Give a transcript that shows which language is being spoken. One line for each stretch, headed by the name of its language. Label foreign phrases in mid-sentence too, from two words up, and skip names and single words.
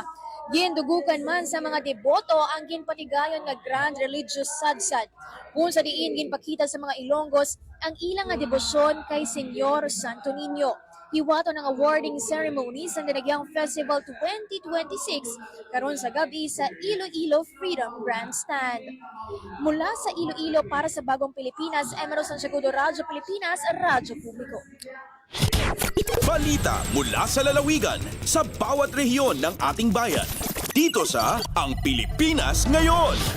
Hiligaynon: Gindugukan man sa mga deboto ang ginpatigayon nga grand religious sadsad. Kung sa diin ginpakita sa mga Ilonggos ang ilang nga debosyon kay Senyor Santo Niño. Hiwato ng
English: awarding ceremony
Hiligaynon: sa Dinagyang Festival 2026 karon sa gabi sa Iloilo Freedom Grandstand.
Filipino: Mula sa Iloilo para sa Bagong Pilipinas, Emerald Santiagudo, Radyo Pilipinas, Radyo Publiko. Balita mula sa lalawigan sa bawat rehiyon ng ating bayan. Dito sa Ang Pilipinas Ngayon.